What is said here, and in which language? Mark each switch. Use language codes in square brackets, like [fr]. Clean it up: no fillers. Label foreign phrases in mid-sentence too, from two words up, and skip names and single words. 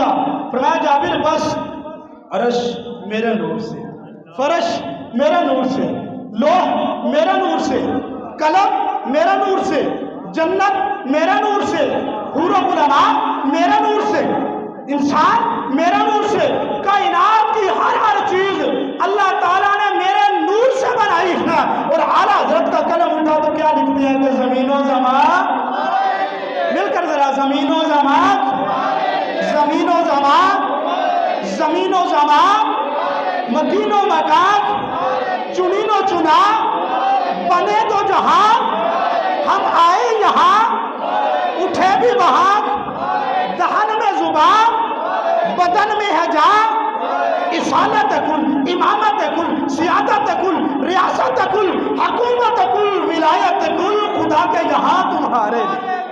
[ur] فرمایا جابر بس عرش میرے نور سے، فرش میرے نور سے، لوح میرے نور سے، قلم میرے نور سے، جنت میرے نور سے، حور و علماء میرے نور سے، انسان میرے نور سے، کائنات کی ہر چیز اللہ تعالیٰ نے میرے نور سے بنائی ہے۔ اور اعلیٰ حضرت کا قلم اٹھا تو کیا لکھتے ہیں کہ زمین و زمان، مل کر ذرا زمین و زمان، زمین و زمان، زمین و زمان، مکین و مکان، چنین و چنا، بنے تو جہاں، ہم آئے یہاں، اٹھے بھی وہاں، دہن میں زبان، بدن میں ہے جان، اصالت کل، امامت کل، سیادت کل، ریاست کل، حکومت کل، ولایت کل، خدا کے یہاں تمہارے لیے۔